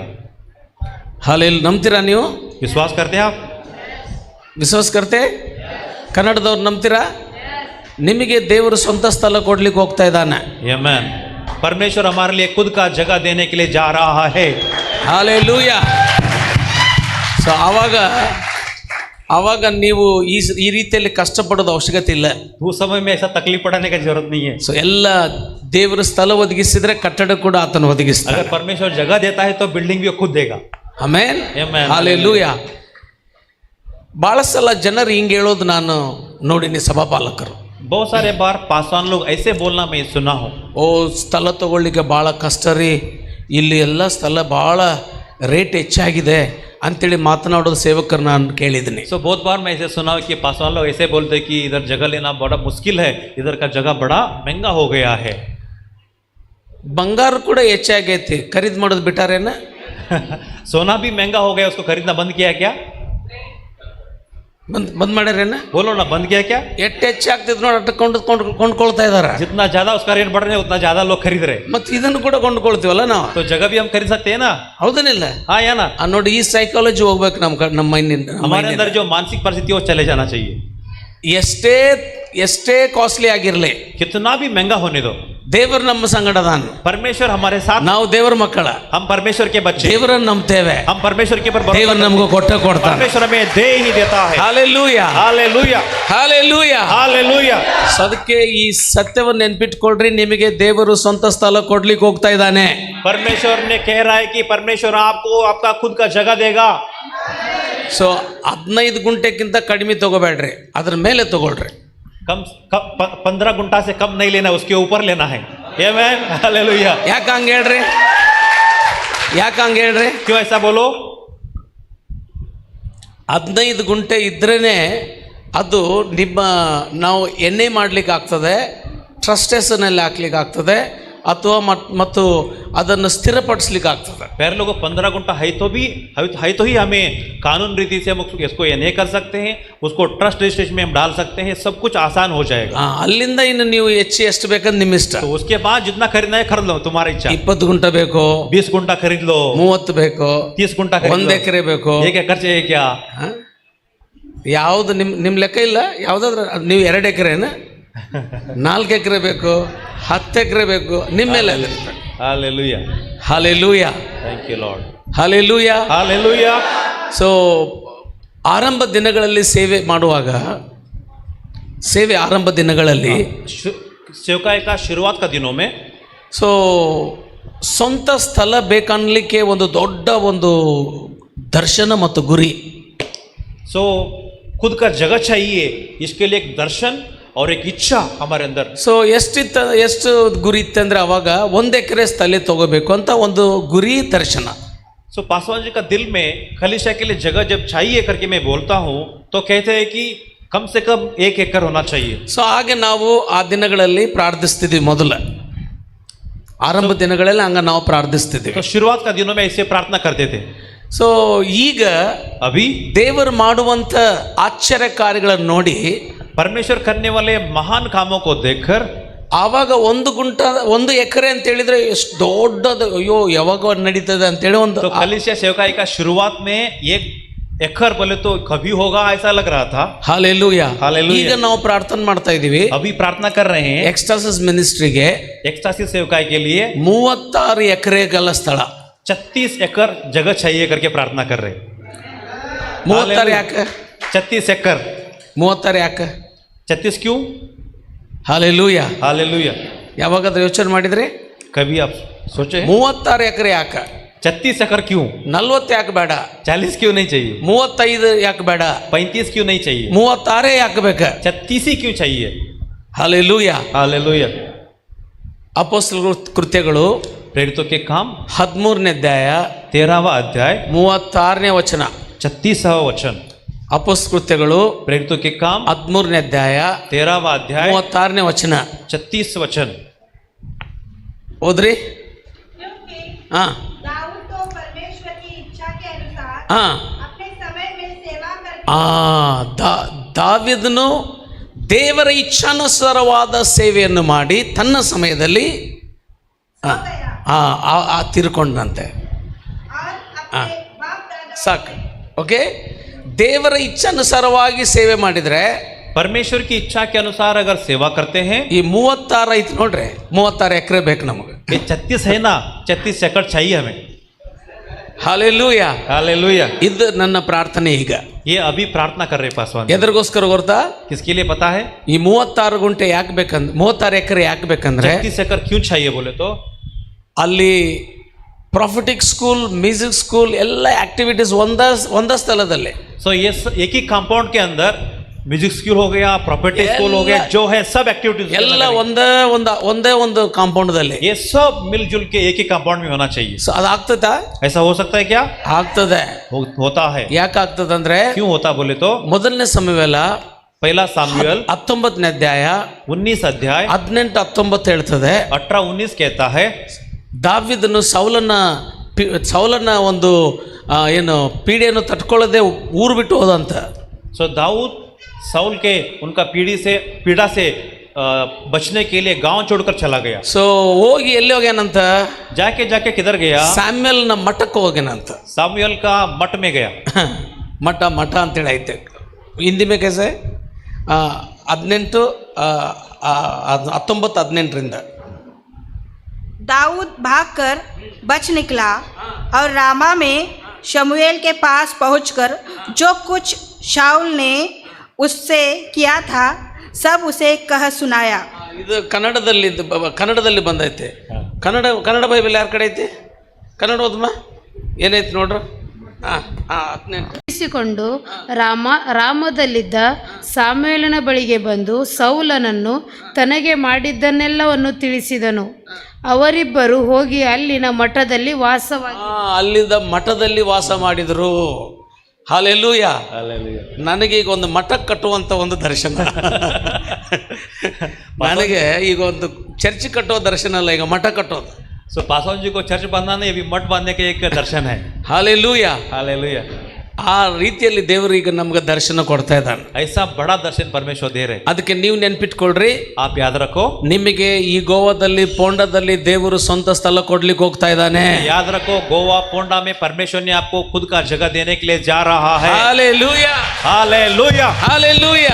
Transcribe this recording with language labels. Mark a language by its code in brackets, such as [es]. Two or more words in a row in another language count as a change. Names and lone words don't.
[kn] ಹಾಲೆಲೂಯಾ. ನಂಬ್ತೀರಾ ನೀವು? [hi] विश्वास करते हैं आप? [kn] ವಿಶ್ವಾಸ ಕರ್ತೆ ಕನ್ನಡದವ್ರು ನಂಬ್ತೀರಾ? ನಿಮಗೆ ದೇವರು ಸ್ವಂತ ಸ್ಥಳ ಕೊಡ್ಲಿಕ್ಕೆ ಹೋಗ್ತಾ ಇದ್ದಾನೆ. [hi] आमीन. परमेश्वर हमारे लिए खुद का जगह देने के लिए जा रहा है. [kn] ಹಾಲೆಲೂಯಾ. ಸೊ ಆವಾಗ ನೀವು ಈ ರೀತಿಯಲ್ಲಿ ಕಷ್ಟಪಡೋದು ಅವಶ್ಯಕತೆ ಇಲ್ಲ. [hi] उस समय में ऐसा तकलीफ पड़ने का जरूरत नहीं है. [kn] ಸೊ ಎಲ್ಲ ದೇವರು ಸ್ಥಳ ಒದಗಿಸಿದ್ರೆ ಕಟ್ಟಡ ಕೂಡ ಆತನು ಒದಗಿಸ್ತಾನೆ. [hi] अगर परमेश्वर जगह देता है तो बिल्डिंग भी खुद देगा. [kn] ಆಮೆನ್, ಆಮೆನ್. ಹಾಲೆಲೂಯಾ. ಭಾಳ ಸಲ ಜನರು ಹಿಂಗೆ ಹೇಳೋದು ನಾನು ನೋಡಿನಿ, ಸಭಾಪಾಲಕರು. [hi] बहुत सारे बार पासवान लोग ऐसे बोलना मैं सुना हूँ. [kn] ಓ ಸ್ಥಳ ತಗೊಳ್ಳಿಕ್ಕೆ ಭಾಳ ಕಷ್ಟ ರೀ, ಇಲ್ಲಿ ಎಲ್ಲ ಸ್ಥಳ ಭಾಳ ರೇಟ್ ಹೆಚ್ಚಾಗಿದೆ ಅಂತೇಳಿ ಮಾತನಾಡೋದು ಸೇವಕರು ನಾನು ಕೇಳಿದ್ದೀನಿ. [hi] सो बहुत बार मैं ऐसे सुना हूँ कि पासवान लोग ऐसे बोलते हैं कि इधर जगह लेना बड़ा मुश्किल है, इधर का जगह बड़ा महंगा हो गया है. [kn] ಬಂಗಾರ ಕೂಡ ಹೆಚ್ಚಾಗೈತಿ, ಖರೀದಿ ಮಾಡೋದು ಬಿಟ್ಟಾರೇನ? [hi] सोना भी महंगा हो गया, उसको खरीदना बंद किया क्या? [kn] ಬಂದ್ ಮಾಡ್ಯಾರೇನ? [hi] बोलो ना, बंद किया क्या? [kn] ಎಷ್ಟು ಹೆಚ್ಚಾಗ್ತಿದ್ ನೋಡಿ ಅಷ್ಟು ಕೊಂಡ್ಕೊಳ್ತಾ ಇದಾರೆ. [hi] जितना ज्यादा उसका रेट बढ़ रहा है, उतना ज्यादा लोग खरीद रहे. [kn] ಮತ್ತೆ ಇದನ್ನು ಕೂಡ ಕೊಂಡ್ಕೊಳ್ತೀವಲ್ಲ ನಾವು. [hi] तो जगह भी हम खरीद सकते हैं ना? [kn] ಹೌದನಿಲ್ಲ? [hi] हाँ या ना? [kn] ನೋಡಿ, ಈ ಸೈಕಾಲಜಿ ಹೋಗ್ಬೇಕು ನಮ್ಮ ಮೈಂಡ್. [hi] हमारे अंदर जो मानसिक परिस्थिति वो चले जाना चाहिए. [kn] ಎಷ್ಟೇ ಕಾಸ್ಟ್ಲಿ ಆಗಿರಲಿ, [hi] कितना भी महंगा होने दो, [kn] ದೇವರು ನಮ್ಮ ಸಂಗಡದಾನ. [hi] परमेश्वर हमारे साथ. [kn] ನಾವು ದೇವರ ಮಕ್ಕಳ, [hi] हम परमेश्वर के बच्चे, [kn] ದೇವರನ್ನು ನಂಬ್ತೇವೆ. [hi] हम परमेश्वर के ऊपर [kn] ದೇವರು ನಮಗೂ ಕೊಡ್ತಾನೆ. [hi] परमेश्वर हमें दे ही देता है. [kn] ಹಾಲೆಲೂಯಾ, [hi] हालेलुया, [kn] ಹಾಲೆಲೂಯಾ, [hi] हालेलुया. [kn] ಅದಕ್ಕೆ ಈ ಸತ್ಯವನ್ನು ನೆನ್ಪಿಟ್ಕೊಳ್ರಿ, ನಿಮಗೆ ದೇವರು ಸ್ವಂತ ಸ್ಥಳ ಕೊಡ್ಲಿಕ್ಕೆ ಹೋಗ್ತಾ ಇದ್ದಾನೆ. [hi] परमेश्वर ने कह रहा है कि परमेश्वर आपको आपका खुद का जगह देगा. [kn] ಸೊ 15 ಗುಂಟೆಕ್ಕಿಂತ ಕಡಿಮೆ ತಗೋಬೇಡ್ರಿ, ಅದ್ರ ಮೇಲೆ ತಗೊಳ್ರಿ. [hi] कम 15 गुंठा से कम नहीं लेना, उसके ऊपर लेना है. आमीन, हालेलुया. [kn] ಯಾಕೆ ಹಂಗೆ ಹೇಳ್ರಿ? [hi] क्यों ऐसा बोलो? [kn] 15 ಗುಂಟೆ ಇದ್ರೇ ಅದು ನಾವು ಎಣ್ಣೆ ಮಾಡ್ಲಿಕ್ಕೆ ಆಗ್ತದೆ, ಟ್ರಸ್ಟೇಷನಲ್ಲಿ ಹಾಕ್ಲಿಕ್ಕೆ ಆಗ್ತದೆ, ಅಥವಾ ಮತ್ತು ಅದನ್ನು ಸ್ಥಿರಪಡಿಸ್ಲಿಕ್ಕೆ ಆಗ್ತದೆ. [hi] पहले लोग 15 घंटा है तो ही हमें कानून रीति से हम इसको ये नहीं कर सकते हैं, उसको [en] trust registration [hi] में हम डाल सकते हैं, सब कुछ आसान हो जाएगा. [kn] ಅಲ್ಲಿಂದ ಇನ್ನು ನೀವು ಹೆಚ್ಚು ಎಷ್ಟು ಬೇಕಂತ ನಿಮ್ಮ ಇಷ್ಟ. [hi] तो उसके बाद जितना खरीदना है खरीद लो, तुम्हारी इच्छा. [kn] 20 ಗುಂಟ ಬೇಕೋ, [hi] 20 गुंटा खरीद लो, [kn] 30 ಬೇಕೋ, [hi] 30 गुंटा खरीद 1 लो, [kn] ಎಕರೆ ಬೇಕೋ, [hi] 1 एकड़ चाहिए क्या? [kn] ಯಾವುದು ನಿಮ್ಮ ಲೆಕ್ಕ ಇಲ್ಲ. ಯಾವುದಾದ್ರೂ ನೀವು 2 ಎಕರೆನ 4 ಎಕರೆ ಬೇಕು, 10 ಎಕರೆ ಬೇಕು, ನಿಮ್ಮ ಮೇಲೆ. [hi] हालेलुया, [kn] ಹಾಲೆಲೂಯಾ, [en] thank you Lord, [kn] ಹಾಲೆಲೂಯಾ, [hi] हालेलुया. [kn] ಸೊ ಆರಂಭ ದಿನಗಳಲ್ಲಿ ಸೇವೆ ಮಾಡುವಾಗ, ಸೇವೆ ಆರಂಭ ದಿನಗಳಲ್ಲಿ [hi] सेवकाई का शुरुआत का दिनों में [kn] ಸೊ ಸ್ವಂತ ಸ್ಥಳ ಬೇಕನ್ನಲಿಕ್ಕೆ ಒಂದು ದೊಡ್ಡ ಒಂದು ದರ್ಶನ ಮತ್ತು ಗುರಿ. [hi] सो खुद का जगह चाहिए, इसके लिए एक दर्शन और एक इच्छा हमारे अंदर. [kn] ಸೊ ಎಷ್ಟು ಗುರಿ ಇತ್ತಂದ್ರೆ ಅವಾಗ 1 ಎಕರೆ ಸ್ಥಳ ತಗೋಬೇಕು ಅಂತ ಒಂದು ಗುರಿ ದರ್ಶನ. [hi] सो पासवान जी का दिल में खलीशा के लिए जगह जब चाहिए करके मैं बोलता हूँ, तो कहते हैं कि कम से कम 1 एकड़ होना चाहिए. [kn] ಸೊ ಹಾಗೆ ನಾವು ಆ ದಿನಗಳಲ್ಲಿ ಪ್ರಾರ್ಥಿಸ್ತಿದ್ವಿ. ಮೊದಲ ಆರಂಭ ದಿನಗಳಲ್ಲಿ ಹಂಗ ನಾವು ಪ್ರಾರ್ಥಿಸ್ತಿದ್ವಿ. [hi] तो शुरुआत का दिनों में ऐसे प्रार्थना करते थे. [kn] ಸೊ ಈಗ [hi] अभी [kn] ದೇವರು ಮಾಡುವಂತ ಆಶ್ಚರ್ಯ ಕಾರ್ಯಗಳನ್ನು ನೋಡಿ, [hi] परमेश्वर करने वाले महान कामों को देखकर, [kn] ಆವಾಗ 1 ಎಕರೆ ಅಂತ ಹೇಳಿದ್ರೆ ಎಷ್ಟು ದೊಡ್ಡದು, ಅಯ್ಯೋ ಯಾವಾಗ ನಡೀತದೆ ಅಂತೇಳಿ ಒಂದು. [hi] तो कलीसिया सेवकाई का शुरुआत में 1 एकड़ बोले तो कभी होगा ऐसा लग रहा था. [kn] ಹಾಲೆಲೂಯಾ. [hi] हालेलुया. [kn] ಈಗ ನಾವು ಪ್ರಾರ್ಥನೆ ಮಾಡ್ತಾ ಇದೀವಿ [hi] अभी प्रार्थना कर रहे हैं [kn] ಎಕ್ಸ್ಟಾಸಿಸ್ ಮಿನಿಸ್ಟ್ರಿಗೆ [hi] एक्सटासिस सेवकाई के लिए [kn] 36 ಎಕರೆಗಳ ಸ್ಥಳ. [hi] 36 एकड़ जगह चाहिए करके प्रार्थना कर रहे हैं. [kn] 36 ಯಾಕೆ? [hi] 36 एकड़. [kn] 36 ಯಾಕೆ? [hi] 36 क्यों? [kn] ಹಾಲೆಲೂಯಾ. [hi] हालेलुया. [kn] ಯಾವಾಗಾದ್ರೂ ಯೋಚನೆ ಮಾಡಿದ್ರೆ [hi] कभी आप सोचे [kn] 36 ಎಕರೆ ಯಾಕೆ? [hi] 36 एकड़ क्यों? [kn] 40 ಯಾಕೆ ಬೇಡ? [hi] 40 क्यों नहीं चाहिए? [kn] 35 ಯಾಕೆ ಬೇಡ? [hi] 35 क्यों नहीं चाहिए? [kn] 36 ಯಾಕೆ ಬೇಕ? [hi] 36 ही क्यों चाहिए? [kn] ಹಾಲೆಲೂಯಾ. [hi] हालेलुया. [kn] ಅಪೊಸ್ತಲರ ಕೃತ್ಯಗಳು [hi] प्रेरितों के काम [kn] 13ನೇ ಅಧ್ಯಾಯ [hi] 13वां अध्याय [kn] 36ನೇ ವಚನ. [hi] 36वां वचन. [kn] ಅಪೊಸ್ತಲ ಕೃತ್ಯಗಳು [hi] प्रेरितों के काम [kn] 13ನೇ ಅಧ್ಯಾಯ [hi] 13वां अध्याय [kn] 36ನೇ ವಚನ. [hi] 36 वचन. [kn] ಓದ್ರಿ. [hi] क्योंकि ಹಾ दाऊद तो परमेश्वर की इच्छा के अनुसार ಹಾ अपने समय में सेवा करके [kn] ದಾವೀದನು ದೇವರ ಇಚ್ಛಾನುಸಾರವಾದ ಸೇವೆಯನ್ನು ಮಾಡಿ ತನ್ನ ಸಮಯದಲ್ಲಿ ತೀರ್ಕೊಂಡಂತೆ. [hi] और अपने बाप दादा [kn] ಸಾಕು. ಓಕೆ, ದೇವರ ಇಚ್ಛಾನುಸಾರವಾಗಿ ಸೇವೆ ಮಾಡಿದರೆ, [hi] परमेश्वर की इच्छा के अनुसार अगर सेवा करते हैं, [kn] ಈ 36 ಐತಿ ನೋಡ್ರಿ, 36 ಎಕರೆ ಬೇಕು ನಮಗೆ. [hi] ये 36 है ना, 36 एकड़ चाहिए हमें. [kn] ಹಾಲೆಲೂಯಾ. [hi] हालेलुया. [kn] ಇದು ನನ್ನ ಪ್ರಾರ್ಥನೆ. ಈಗ [hi] ये अभी प्रार्थना कर रहे पासवान. [kn] ಎದರಿಗೋಸ್ಕರ ಗೊತ್ತಾ? [hi] किसके लिए पता है? [kn] ಈ 36 ಗುಂಟೆ ಯಾಕೆ ಬೇಕಂದ್ರೆ, 36 ಎಕರೆ ಯಾಕೆ ಬೇಕಂದ್ರೆ, [hi] 36 एकड़ क्यों चाहिए बोले तो, [kn] ಅಲ್ಲಿ [en] prophetic school, music school [kn] ಎಲ್ಲ ಆಕ್ಟಿವಿಟೀಸ್ ಒಂದ ಸ್ಥಳದಲ್ಲಿ. [hi] सो ये एक ही कंपाउंड के अंदर [en] music school [hi] हो गया, [en] property school [hi] हो गया, जो है सब एक्टिविटीज [kn] ಎಲ್ಲ ಒಂದೇ ಒಂದು ಕಾಂಪೌಂಡ್ದಲ್ಲಿ. [hi] ये सब मिलजुल के एक ही कंपाउंड में होना चाहिए. [kn] ಸೊ ಅದಾಗ್ತದಾ? [hi] ऐसा हो सकता है क्या? [kn] ಆಗ್ತದೆ. [hi] होता है. [kn] ಯಾಕೆ ಆಗ್ತದಂದ್ರೆ, [hi] क्यों होता बोले तो, [kn] ಮೊದಲನೇ ಸಮುವೇಲ [hi] पहला सामुएल [kn] 19ನೇ ಅಧ್ಯಾಯ [hi] 19 अध्याय [kn] 18, 19 ಹೇಳ್ತದೆ. [hi] 18, 19 कहता है, [kn] ದಾವೀದನು ಸೌಲನ ಒಂದು ಏನು ಪೀಡೆಯನ್ನು ತಟ್ಕೊಳ್ಳದೆ ಊರು ಬಿಟ್ಟು ಹೋದಂತ. [hi] सो दाऊद साउल के उनका पीड़ा से बचने के लिए गांव छोड़कर चला गया. [kn] ಸೊ ಹೋಗಿ ಎಲ್ಲಿ ಹೋಗ್ಯಾನಂತ? [hi] जाके किधर गया? [kn] ಸ್ಯಾಮ್ಯಲ್ನ ಮಠಕ್ಕೆ ಹೋಗ್ಯಾನಂತ. [hi] सामुएल का मठ में गया. [kn] ಮಠ ಅಂತೇಳಿ ಐತೆ ಹಿಂದಿ [hi] में कैसे [kn] 18 19 18ರಿಂದ. [hi] दाऊद भागकर बच निकला और रामा में शमूएल के पास पहुंचकर जो कुछ शाऊल ने उससे किया था सब उसे कह सुनाया. [kn] ಇದು ಕನ್ನಡದಲ್ಲಿ ಬಂದೈತೆ. ಕನ್ನಡ ಬೈಬಲ್ ಯಾರ ಕಡೆ ಐತಿ? ಕನ್ನಡ ಓದಮ್ಮ, ಏನೈತಿ ನೋಡ್ರು. ಕೊಂಡು ರಾಮದಲ್ಲಿದ್ದ ಸಾಮುವೇಲನ ಬಳಿಗೆ ಬಂದು ಸೌಲನನ್ನು ತನಗೆ ಮಾಡಿದ್ದನ್ನೆಲ್ಲವನ್ನು ತಿಳಿಸಿದನು. ಅವರಿಬ್ಬರು ಹೋಗಿ ಅಲ್ಲಿನ ಮಠದಲ್ಲಿ ಅಲ್ಲಿದ್ದ ಮಠದಲ್ಲಿ ವಾಸ ಮಾಡಿದರು. ಹಾಲೆಲೂಯಾ. ನನಗೆ ಈಗ ಒಂದು ಮಠ ಕಟ್ಟುವಂತ ಒಂದು ದರ್ಶನ. ನನಗೆ ಈಗ ಒಂದು ಚರ್ಚ್ ಕಟ್ಟೋ ದರ್ಶನ ಅಲ್ಲ, ಈಗ ಮಠ ಕಟ್ಟೋದು. [hi] सो पासवान जी को चर्च बनाना ये भी मठ बांधने के एक दर्शन है। [kn] ಹಾಲೆಲೂಯಾ. [hi] हालेलुया। [kn] ಆ ರೀತಿಯಲ್ಲಿ ದೇವರು ಈಗ ನಮ್ಗೆ ದರ್ಶನ ಕೊಡ್ತಾ ಇದ್ದಾನೆ. [hi] ऐसा बड़ा दर्शन परमेश्वर दे रहे। [kn] ಅದಕ್ಕೆ ನೀವು ನೆನ್ಪಿಟ್ಕೊಳ್ರಿ, [hi] आप याद रखो, [kn] ನಿಮಗೆ ಈ ಗೋವಾದಲ್ಲಿ ಪೋಂಡದಲ್ಲಿ ದೇವರು ಸ್ವಂತ ಸ್ಥಳ ಕೊಡ್ಲಿಕ್ಕೆ ಹೋಗ್ತಾ ಇದ್ದಾನೆ. [hi] याद रखो, गोवा पोंडा में परमेश्वर ने आपको खुद का जगह देने के लिए जा रहा है। [kn] ಹಾಲೆಲೂಯಾ, [hi] हालेलुया, [kn] ಹಾಲೆಲೂಯಾ.